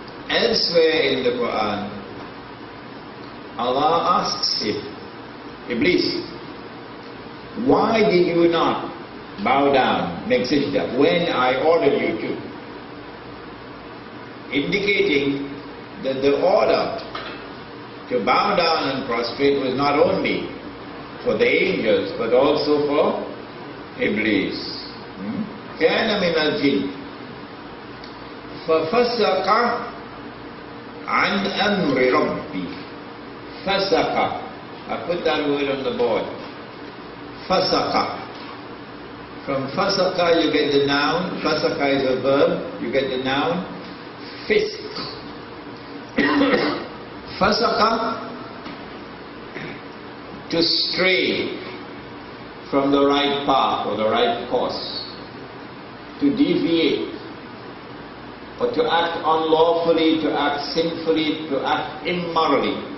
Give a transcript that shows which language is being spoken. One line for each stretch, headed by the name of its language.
English: Elsewhere in the Quran, Allah asks him, Iblis, why did you not bow down, make sajda, when I ordered you to? Indicating that the order to bow down and prostrate was not only for the angels, but also for Iblis.
Arabic: كان من الجن ففسق عن أمر ربي.
English: فسق, I put that word on the board. Fasaqa. From fasaqa you get the noun. Fasaqa is a verb. You get the noun fisq. Fasaqa, to stray from the right path or the right course, to deviate, or to act unlawfully, to act sinfully, to act immorally.